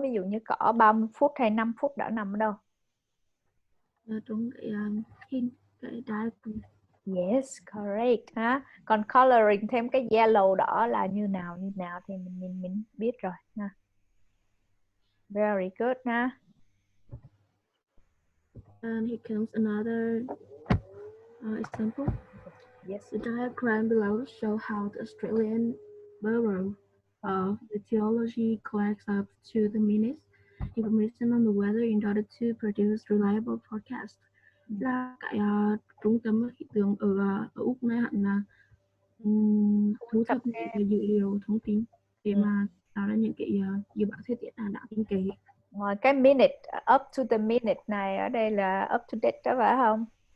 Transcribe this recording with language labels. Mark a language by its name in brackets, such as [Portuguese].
[Vietnamese] Ví dụ như có 30 phút hay 5 phút đã nằm ở đâu? Trong cái hint, cái diagram. [English] Yes, correct ha. [Vietnamese] Còn coloring thêm cái yellow đỏ là như nào thì mình biết rồi ha. [English] Very good ha. And here comes another example. Yes. The diagram below show how the Australian Bureau of Meteorology collects up to the minute information on the weather in order to produce reliable forecast. [Vietnamese] Là cái trung tâm khí tượng ở Úc này hẳn là thu thập những cái dữ liệu thông tin để mà tạo ra những cái dự báo thời tiết đáng tin cậy. Ngoài cái minute, up to the minute này ở đây là up to date đó phải không?